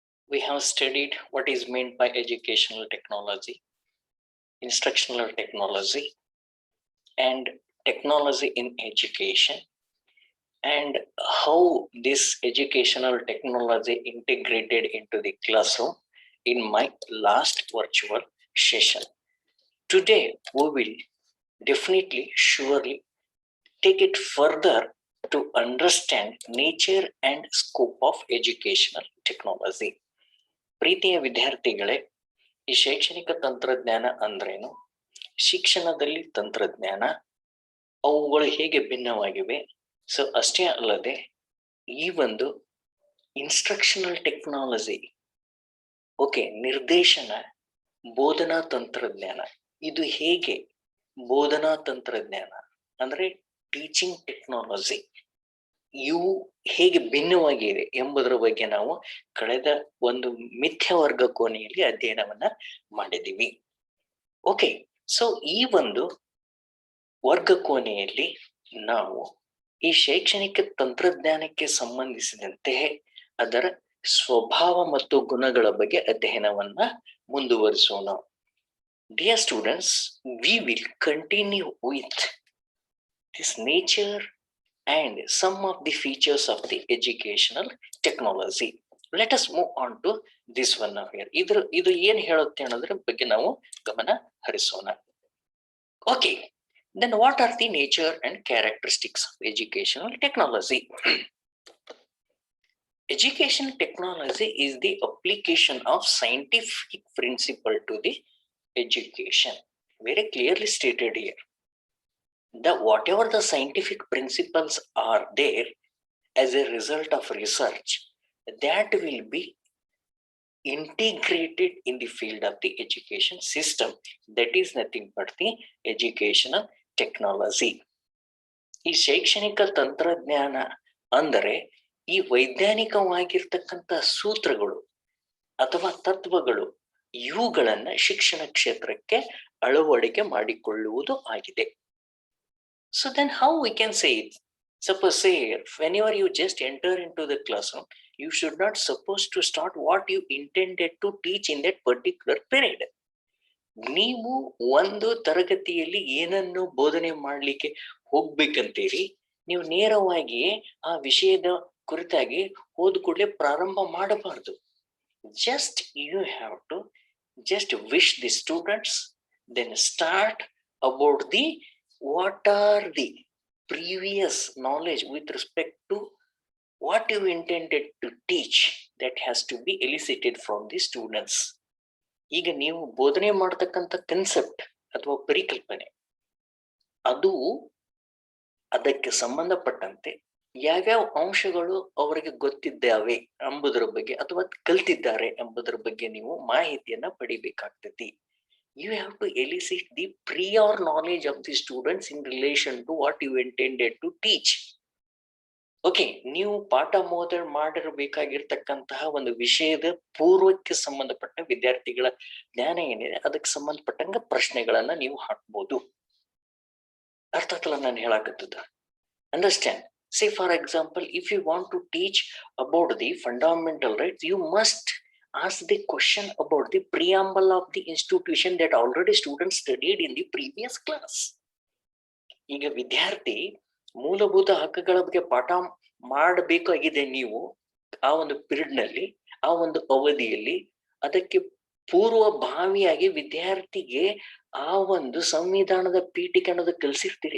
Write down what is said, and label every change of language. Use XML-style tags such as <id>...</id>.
<en>We have studied what is meant by educational technology, instructional technology, and technology in education, and how this educational technology integrated into the classroom in my last virtual session. Today, we will definitely, surely take it further to understand nature and scope of educational technology.</en> <kn>ಪ್ರೀತಿಯ ವಿದ್ಯಾರ್ಥಿಗಳೇ, ಈ ಶೈಕ್ಷಣಿಕ ತಂತ್ರಜ್ಞಾನ ಅಂದ್ರೇನು, ಶಿಕ್ಷಣದಲ್ಲಿ ತಂತ್ರಜ್ಞಾನ ಅವುಗಳು ಹೇಗೆ ಭಿನ್ನವಾಗಿವೆ, ಸೊ ಅಷ್ಟೇ ಅಲ್ಲದೆ ಈ ಒಂದು ಇನ್ಸ್ಟ್ರಕ್ಷನಲ್ ಟೆಕ್ನಾಲಜಿ, ಓಕೆ, ನಿರ್ದೇಶನ, ಬೋಧನಾ ತಂತ್ರಜ್ಞಾನ, ಇದು ಹೇಗೆ ಬೋಧನಾ ತಂತ್ರಜ್ಞಾನ ಅಂದ್ರೆ ಟೀಚಿಂಗ್ ಟೆಕ್ನಾಲಜಿ, ಇವು ಹೇಗೆ ಭಿನ್ನವಾಗಿವೆ ಎಂಬುದರ ಬಗ್ಗೆ ನಾವು ಕಳೆದ ಒಂದು ಮಿಥ್ಯ ವರ್ಗ ಕೋಣೆಯಲ್ಲಿ ಅಧ್ಯಯನವನ್ನ ಮಾಡಿದ್ದೀವಿ. ಓಕೆ, ಸೊ ಈ ಒಂದು ವರ್ಗ ಕೋಣೆಯಲ್ಲಿ ನಾವು ಈ ಶೈಕ್ಷಣಿಕ ತಂತ್ರಜ್ಞಾನಕ್ಕೆ ಸಂಬಂಧಿಸಿದಂತೆ ಅದರ ಸ್ವಭಾವ ಮತ್ತು ಗುಣಗಳ ಬಗ್ಗೆ ಅಧ್ಯಯನವನ್ನ ಮುಂದುವರಿಸೋಣ.</kn> <en>Dear students, we will continue with this nature and some of the features of the educational technology. Let us move on to this one now here.</en> <kn>ಇದು ಏನ್ ಹೇಳುತ್ತೆ ಅನ್ನೋದ್ರ ಬಗ್ಗೆ ನಾವು ಗಮನ ಹರಿಸೋಣ.</kn> <en>Okay, then what are the nature and characteristics of educational technology? Education technology is the application of scientific principle to the education. Very clearly stated here. Whatever the scientific principles are there as a result of research, that will be integrated in the field of the education system. That is nothing but the educational technology.</en> <kn>ಈ ಶೈಕ್ಷಣಿಕ ತಂತ್ರಜ್ಞಾನ ಅಂದರೆ ಈ ವೈಜ್ಞಾನಿಕವಾಗಿರ್ತಕ್ಕಂಥ ಸೂತ್ರಗಳು ಅಥವಾ ತತ್ವಗಳು, ಇವುಗಳನ್ನ ಶಿಕ್ಷಣ ಕ್ಷೇತ್ರಕ್ಕೆ ಅಳವಡಿಕೆ ಮಾಡಿಕೊಳ್ಳುವುದು ಆಗಿದೆ.</kn> <en>So then how we can say it? Suppose say whenever you just enter into the classroom, you should not supposed to start what you intended to teach in that particular period.</en> <kn>ನೀವು ಒಂದು ತರಗತಿಯಲ್ಲಿ ಏನನ್ನು ಬೋಧನೆ ಮಾಡ್ಲಿಕ್ಕೆ ಹೋಗ್ಬೇಕಂತೀರಿ, ನೀವು ನೇರವಾಗಿ ಆ ವಿಷಯದ ಕುರಿತಾಗಿ ಹೋದ ಕೂಡಲೇ ಪ್ರಾರಂಭ ಮಾಡಬಾರ್ದು.</kn> <en>Just you have to just wish the students, then start about the what are the previous knowledge with respect to what you intended to teach, that has to be elicited from the students.</en> <kn>ಈಗ ನೀವು ಬೋಧನೆ ಮಾಡತಕ್ಕಂಥ concept ಅಥವಾ ಪರಿಕಲ್ಪನೆ, ಅದು ಅದಕ್ಕೆ ಸಂಬಂಧಪಟ್ಟಂತೆ ಯಾವ್ಯಾವ ಅಂಶಗಳು ಅವರಿಗೆ ಗೊತ್ತಿದ್ದಾವೆ ಎಂಬುದರ ಬಗ್ಗೆ ಅಥವಾ ಕಲ್ತಿದ್ದಾರೆ ಎಂಬುದರ ಬಗ್ಗೆ ನೀವು ಮಾಹಿತಿಯನ್ನ ಪಡಿಬೇಕಾಗ್ತೈತಿ.</kn> <en>You have to elicit the prior knowledge of the students in relation to what you intended to teach.</en> <kn>Okay, ನೀವು ಪಾಠ ಮಾಡಿರಬೇಕಾಗಿರ್ತಕ್ಕಂತಹ ಒಂದು ವಿಷಯದ ಪೂರ್ವಕ್ಕೆ ಸಂಬಂಧಪಟ್ಟ ವಿದ್ಯಾರ್ಥಿಗಳ ಜ್ಞಾನ ಏನಿದೆ ಅದಕ್ಕೆ ಸಂಬಂಧಪಟ್ಟಂಗ ಪ್ರಶ್ನೆಗಳನ್ನ ನೀವು ಹಾಕ್ಬೋದು. ಅರ್ಥ ಆಗ್ತಲ್ಲ ನಾನು ಹೇಳಾಕತ್ತದ? Understand?</kn> <en>Say for example, if you want to teach about the fundamental rights, you must ask the question about the preamble of the institution that already students studied in the previous class.</en> <kn>ಈಗ ವಿದ್ಯಾರ್ಥಿ ಮೂಲಭೂತ ಹಕ್ಕುಗಳ ಬಗ್ಗೆ ಪಾಠ ಮಾಡಬೇಕಾಗಿದೆ, ನೀವು ಆ ಒಂದು ಪೀರಿಯಡ್ ನಲ್ಲಿ, ಆ ಒಂದು ಅವಧಿಯಲ್ಲಿ ಅದಕ್ಕೆ ಪೂರ್ವಭಾವಿಯಾಗಿ ವಿದ್ಯಾರ್ಥಿಗೆ ಆ ಒಂದು ಸಂವಿಧಾನದ ಪೀಠಿಕೆ ಅನ್ನೋದು ಕಲಿಸಿರ್ತೀರಿ.</kn>